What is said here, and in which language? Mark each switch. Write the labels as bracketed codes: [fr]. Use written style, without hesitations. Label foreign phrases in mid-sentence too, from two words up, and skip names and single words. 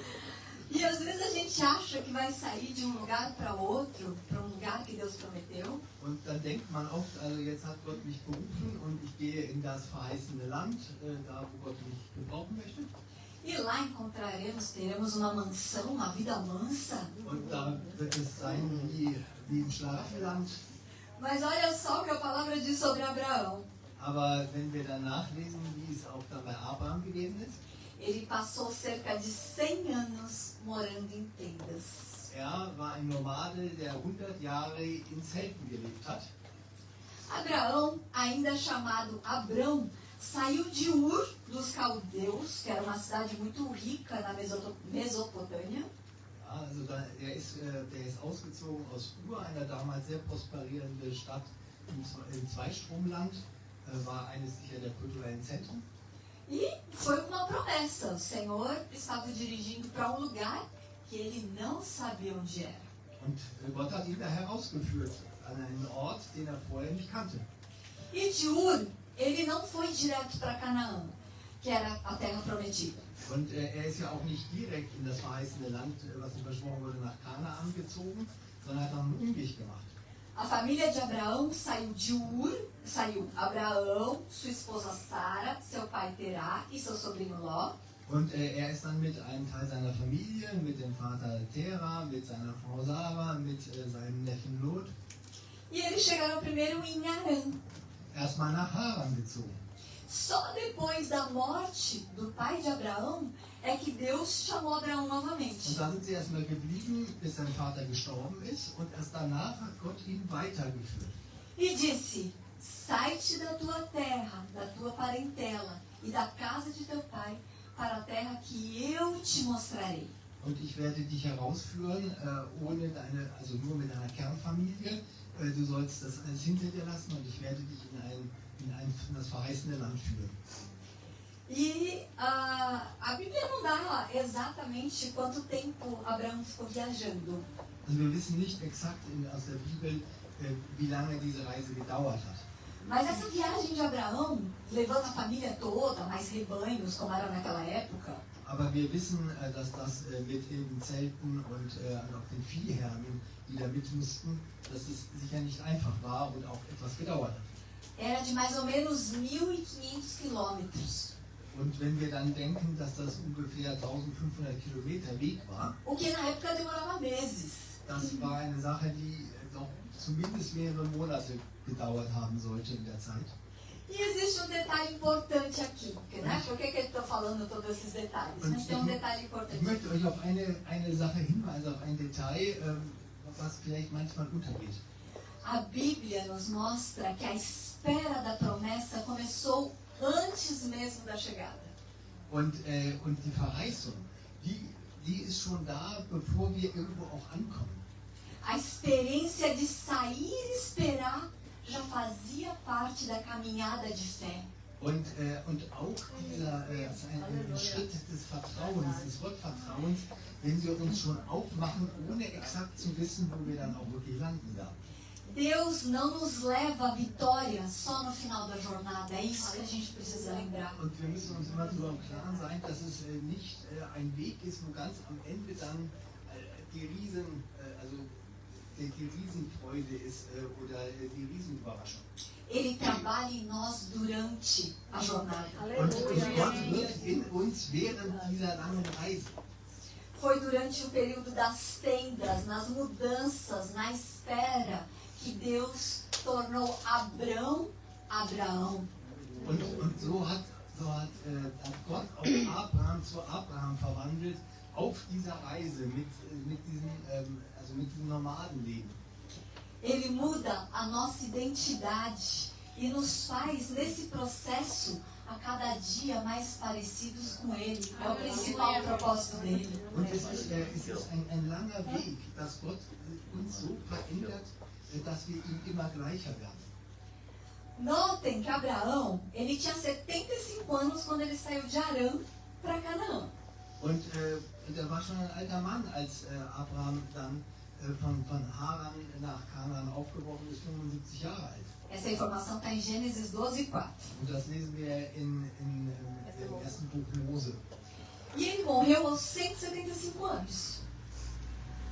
[pt] E às vezes a gente acha que vai sair de um lugar para outro, para um lugar que Deus prometeu. [de] Und dann denkt man oft, also jetzt hat Gott mich berufen und ich gehe in das verheißene Land, da wo Gott mich gebrauchen möchte. [pt] E lá teremos uma mansão, uma vida mansa. [de] Und da wird es sein wie im Schlafenland. [pt] Mas olha só o que a palavra diz sobre Abraão. [de] Aber wenn wir dann nachlesen, wie es auch dann bei Abraham gewesen ist, [pt] Ele passou cerca de 100 anos morando em tendas. [de] er war ein Nomade, der 100 Jahre in Zelten gelebt hat. [pt] Abraão, ainda chamado Abrão, saiu de Ur dos Caldeus, que era uma cidade muito rica na Mesopotâmia. [de] Ja, also der ist ausgezogen aus Ur, einer damals sehr prosperierenden Stadt im Zweistromland, war eines sicher der kulturellen Zentren. [pt] E foi uma promessa. O Senhor estava o dirigindo para um lugar que ele não sabia onde era. [de] Und Gott hat ihn da herausgeführt, an einen Ort, den er vorher nicht kannte. [pt] E de Ur, ele não foi direto para Canaã, que era a terra prometida. [de] Und er ist ja auch nicht direkt in das verheißene Land, was ihm versprochen wurde, nach Kanaan gezogen, sondern hat einen Umweg gemacht. [pt] A família de Abraão saiu de Ur, saiu Abraão, sua esposa Sara, seu pai Terá e seu sobrinho Ló. [de] Und er ist dann mit einem Teil seiner Familie, mit dem Vater Terah, mit seiner Frau Sarah, mit seinem Neffen Lot, [pt] E eles chegaram primeiro em Harã. [de] erstmal nach Haran gezogen. [pt] Só depois da morte do pai de Abraão é que Deus chamou Abraão [de] Und [pt] novamente. [de] da sind sie erstmal geblieben, bis sein Vater gestorben ist. Und erst danach hat Gott ihn weitergeführt. [pt] E disse: sai-te da tua terra, da tua parentela e da casa de teu pai, para a terra que eu te mostrarei. [de] Und ich werde dich herausführen, also nur mit deiner Kernfamilie. Du sollst das alles hinter dir lassen und ich werde dich in das verheißene Land führen. [pt] E a Bíblia não dá exatamente quanto tempo Abraão ficou viajando. [de] Also wir wissen nicht exakt aus der Bibel, wie lange diese Reise gedauert hat. [pt] Mas essa viagem de Abraão, levando a família toda, mais rebanhos, como era naquela época, [de] Aber wir wissen, dass das mit den Zelten und auch den Viehherden, die da mit mussten, dass es sicher nicht einfach war und auch etwas gedauert hat. [pt] era de mais ou menos 1.500 quilômetros. [de] Und wenn wir dann denken, dass das ungefähr 1500 Kilometer Weg war, [pt] O que na época demorava meses. [de] das war eine Sache, die doch zumindest mehrere Monate gedauert haben sollte in der Zeit. [pt] E existe detalhe importante aqui, né? Por que eu estou falando todos esses detalhes? Mas tem detalhe [de] Ich [pt] importante. [de] möchte euch auf eine Sache hinweisen, auf ein Detail, was vielleicht manchmal untergeht. [pt] A Bíblia nos mostra que a espera da promessa começou antes mesmo da chegada. [de] Und die Verheißung, die ist schon da, bevor wir irgendwo auch ankommen. [pt] A experiência de sair e esperar já fazia parte da caminhada de fé. [de] Und auch dieser ein Schritt des Vertrauens, des Gottvertrauens, wenn wir uns schon aufmachen, ohne exakt zu wissen, wo wir dann auch wirklich landen da. [pt] Deus não nos leva à vitória só no final da jornada. É isso que a gente precisa lembrar. [de] Und wir müssen uns immer darüber im Klaren sein, dass es nicht ein Weg ist, wo ganz am Ende dann die Riesenfreude ist oder die Riesenüberraschung. [pt] Ele trabalha em nós durante a jornada. [de] Und Gott wirkt in uns während dieser langen Reise. [pt] Foi durante o período das tendas, nas mudanças, na espera, que Deus tornou Abrão, Abraão. [de] Und so hat Gott auch Abraham zu Abraham verwandelt auf dieser Reise mit diesem Nomadenleben. [pt] Ele muda a nossa identidade e nos faz, nesse processo, a cada dia mais parecidos com Ele. É o principal propósito dele. [de] Und es ist ein langer Weg, dass Gott uns so verändert, dass wir ihm immer gleicher werden. [pt] Notem que Abraão, ele tinha 75 anos quando ele saiu de Harã para Canaã. [de] Und er war schon ein alter Mann, als Abraham dann von Haran nach Kanaan aufgebrochen ist, 75 Jahre alt. [pt] Essa informação está em Gênesis 12:4. [de] Und das lesen wir im ersten Buch Mose. [pt] E ele morreu aos 175 anos.